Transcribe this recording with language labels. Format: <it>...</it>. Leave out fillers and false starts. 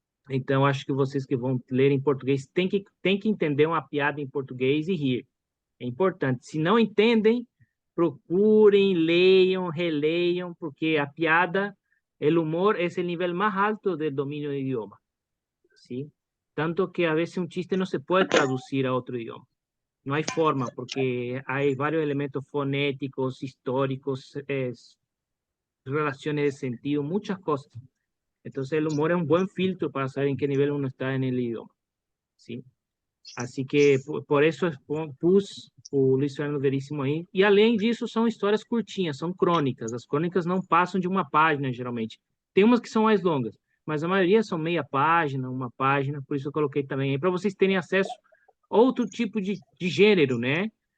<pt>Então, acho que vocês que vão ler em português têm que entender uma piada em português e rir. É importante. Se não entendem, procurem, leiam, releiam, porque a piada, o humor, é o nível mais alto do domínio do idioma.</pt> <es>¿Sí? Tanto que a veces un chiste no se puede traducir a otro idioma. No hay forma, porque hay varios elementos fonéticos, históricos, relaciones de sentido, muchas cosas. Entonces el humor es un buen filtro para saber en qué nivel uno está en el idioma. ¿Sí?</es> <pt>Assim que, por isso, pus o Luiz Fernando Veríssimo aí. E, além disso, são histórias curtinhas, são crônicas. As crônicas não passam de uma página, geralmente. Tem umas que são mais longas, mas a maioria são meia página, uma página, por isso eu coloquei também aí, para vocês terem acesso a outro tipo de gênero, né?</pt>